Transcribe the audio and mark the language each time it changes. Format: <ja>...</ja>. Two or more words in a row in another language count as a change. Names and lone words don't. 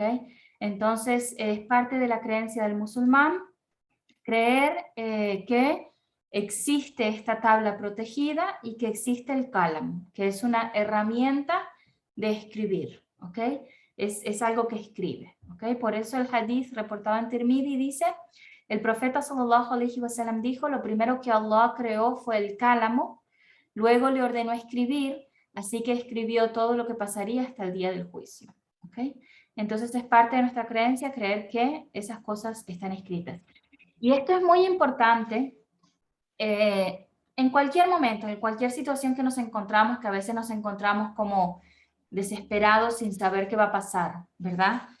<es>Entonces es parte de la creencia del musulmán creer que existe esta tabla protegida y que existe el kalam, que es una herramienta de escribir. ¿Ok? Es algo que escribe. ¿Ok? Por eso el hadith reportado en Tirmidhi dice, el profeta</es> <ar>صلى الله عليه وسلم</ar> <es>dijo, lo primero que Allah creó fue el cálamo, luego le ordenó escribir, así que escribió todo lo que pasaría hasta el día del juicio. ¿Ok? Entonces es parte de nuestra creencia creer que esas cosas están escritas. Y esto es muy importante en cualquier momento, en cualquier situación que nos encontramos, que a veces nos encontramos como desesperados sin saber qué va a pasar, ¿verdad?</es>